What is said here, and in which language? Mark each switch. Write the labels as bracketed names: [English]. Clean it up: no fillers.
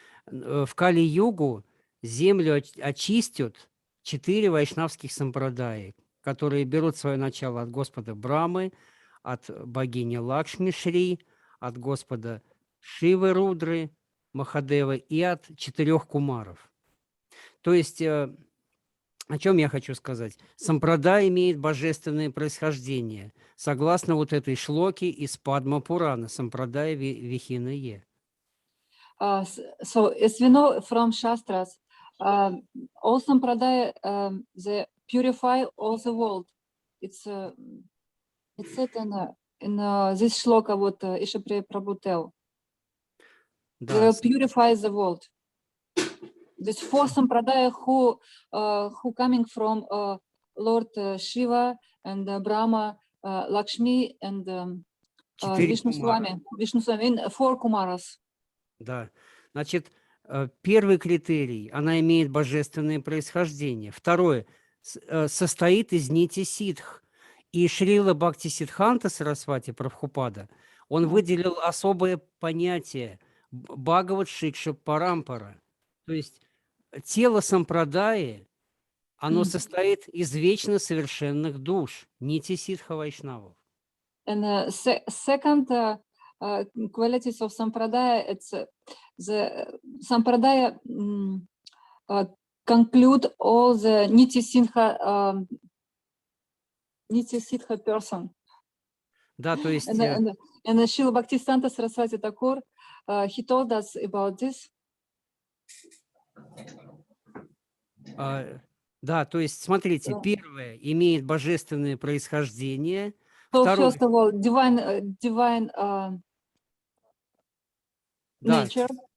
[Russian] В Кали-югу землю очистят 4 вайшнавских сампрадаи, которые берут свое начало от Господа Брамы, от богини Лакшми Шри, от Господа Шивы Рудры, Махадевы и от 4 кумаров. То есть, о чем я хочу сказать? Сампрадай имеет божественное происхождение, согласно вот этой шлоке из Падма Пурана, Сампрадая Вихина Е. [English] So, as we know from Shastras, all Sampradaya, they purify all the world. It's said in this shloka what Isha Priya Prabhu tell. They will purify the world. There's 4 Sampradaya who coming from Lord Shiva and Brahma, Lakshmi and Vishnu Swami in 4 Kumaras. [Russian] Да, значит, первый критерий, она имеет божественное происхождение. Второе, состоит из нити ситх. И Шрила Бхактисиддханта Сарасвати Прабхупада, он выделил особое понятие Бхагават Шикша Парампара. То есть тело сампрадаи, оно состоит из вечно совершенных душ, нити ситха вайшнавов. [English] And second qualities of Sampradaya, it's the Sampradaya conclude all the Nitya Siddha person. [Russian] Да, то есть... [English] And Srila Bhaktisiddhanta Saraswati Thakur, he told us about this. [Russian] Да, то есть, смотрите, первое имеет божественное происхождение. [English] So, first of all, divine nature.